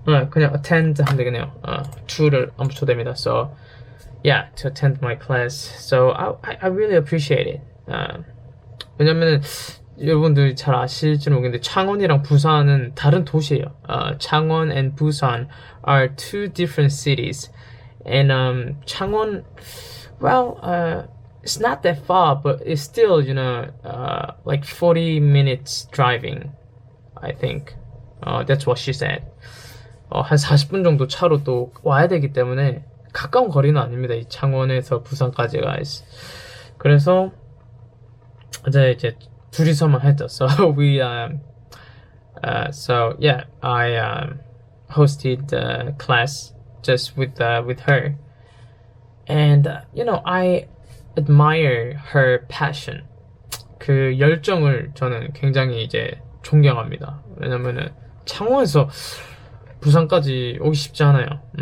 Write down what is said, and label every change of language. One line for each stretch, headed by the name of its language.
Korean: 그냥 attend 하면 되겠네요. to를 안 붙여도 됩니다.
English: So yeah, to attend my class. So I really appreciate it.
Korean: 왜냐면은 여러분들이 잘 아실지는 모르겠는데 창원이랑 부산은 다른 도시예요.
English: 창원 and Busan are two different cities. And 창원, well, it's not that far, but it's still, like 40 minutes driving, I think. That's what she said.
Korean: 한 40분 정도 차로 또 와야 되기 때문에 가까운 거리는 아닙니다. 이 창원에서 부산까지가. 그래서 이제 둘이서만 했죠.
English: So we so yeah, I hosted the class just with her, and I admire her passion.
Korean: 그 열정을 저는 굉장히 이제 존경합니다. 왜냐면은 창원에서 부산까지 오기 쉽지 않아요.